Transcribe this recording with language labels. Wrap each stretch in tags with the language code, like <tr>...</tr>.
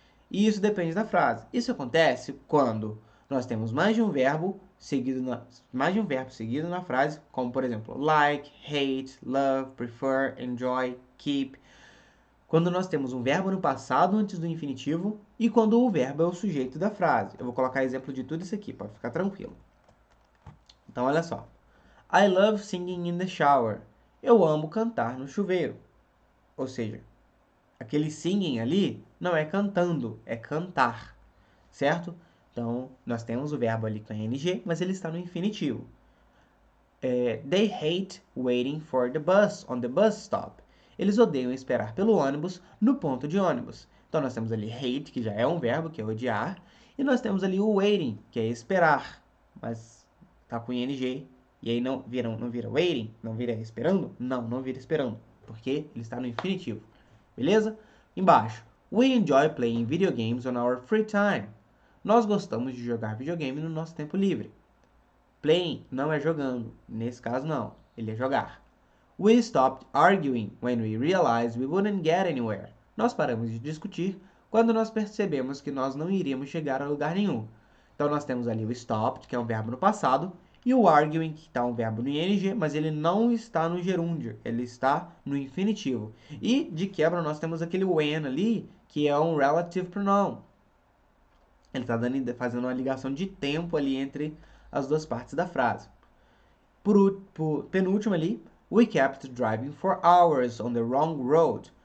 <pt>E isso depende da frase. Isso acontece quando nós temos mais de um verbo seguido na frase, como por exemplo, like, hate, love, prefer, enjoy, keep. Quando nós temos um verbo no passado antes do infinitivo e quando o verbo é o sujeito da frase. Eu vou colocar exemplo de tudo isso aqui, pode ficar tranquilo. Então, olha só.</pt> <en>I love singing in the shower.</en> <pt>Eu amo cantar no chuveiro. Ou seja, aquele singing ali não é cantando, é cantar, certo? Então, nós temos o verbo ali com ing, mas ele está no infinitivo.</pt> <en>They hate waiting for the bus on the bus stop.</en> <pt>Eles odeiam esperar pelo ônibus no ponto de ônibus. Então, nós temos ali hate, que já é um verbo, que é odiar, e nós temos ali o waiting, que é esperar, mas tá com ing, e aí não vira waiting, não vira esperando? Não vira esperando, porque ele está no infinitivo. Beleza? Embaixo.</pt> <en>We enjoy playing video games on our free time.</en> <pt>Nós gostamos de jogar videogame no nosso tempo livre. Playing não é jogando. Nesse caso, não. Ele é jogar.</pt> <en>We stopped arguing when we realized we wouldn't get anywhere.</en> <pt>Nós paramos de discutir quando nós percebemos que nós não iríamos chegar a lugar nenhum. Então, nós temos ali o stopped, que é um verbo no passado, e o arguing, que está um verbo no ing, mas ele não está no gerúndio, ele está no infinitivo. E, de quebra, nós temos aquele when ali, que é um relative pronoun. Ele está fazendo uma ligação de tempo ali entre as duas partes da frase. Penúltimo ali,</pt> <en>we kept driving for hours on the wrong road.</en>